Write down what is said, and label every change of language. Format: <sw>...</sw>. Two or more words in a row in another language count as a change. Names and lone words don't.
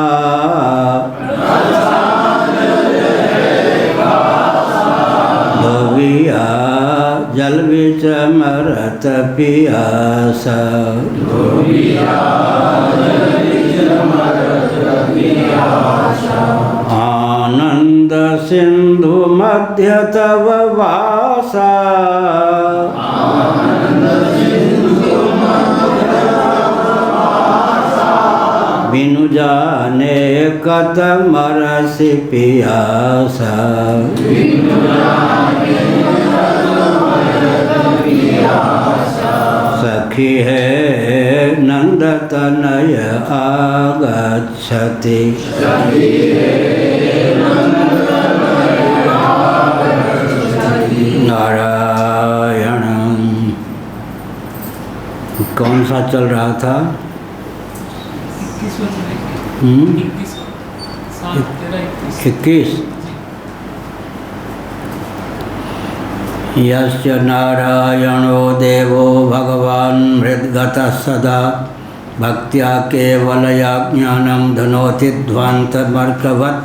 <hi>धोबिया जल बिच मरत पियासा आनंद सिंधु मध्य तव वासा बिनु जाने कत मरसि पियासा</hi> <sa>सखी है नंद तनय आगच्छति नारायण।</sa> <hi>कौन सा चल रहा था? 21।</hi> <sa>यस्य नारायणो देवो भगवान् हृद्गतः सदा भक्त्या केवलया ज्ञानं धनोति ध्वान्तमर्कवत्।</sa>